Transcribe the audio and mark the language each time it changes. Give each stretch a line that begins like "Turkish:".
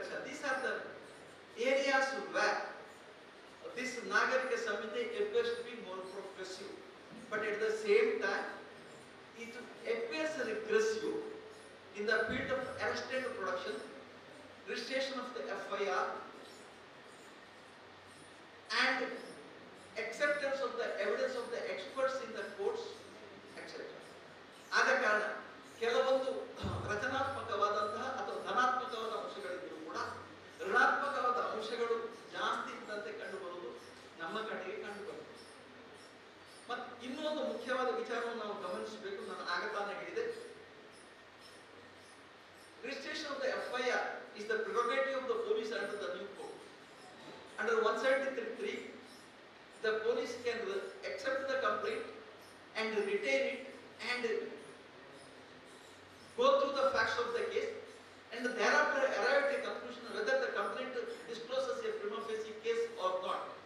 English: These are the areas where this Nagarika Samiti appears to be more progressive, but at the same time it appears regressive in the field of arrest and production, registration of the FIR and acceptance of the evidence of the experts in the courts, etc.
Kannada: ಆದ ಕಾರಣ ಕೆಲವೊಂದು ರಚನಾತ್ಮಕವಾದಂತಹ ಅಥವಾ ಧನಾತ್ಮಕವಾದ ಅಂಶಗಳಿದ್ದರೂ ಕೂಡ ಋಣಾತ್ಮಕವಾದ ಅಂಶಗಳು ಜಾಸ್ತಿ ಇದ್ದಂತೆ ಕಂಡುಬರುವುದು ನಮ್ಮ ಕಡೆಗೆ ಕಂಡುಬರುತ್ತದೆ. ಮತ್ತು ಇನ್ನೊಂದು ಮುಖ್ಯವಾದ ವಿಚಾರವನ್ನು ನಾವು ಗಮನಿಸಬೇಕು. ನಾನು ಆಗತಾನೆ ಹೇಳಿದೆ,
English: registration of the FIR is the prerogative of the police under the new code. Under 173(3), the police can accept the complaint and retain it and go through the facts of the case and thereafter arrive at a conclusion whether the complaint discloses a prima facie case or not.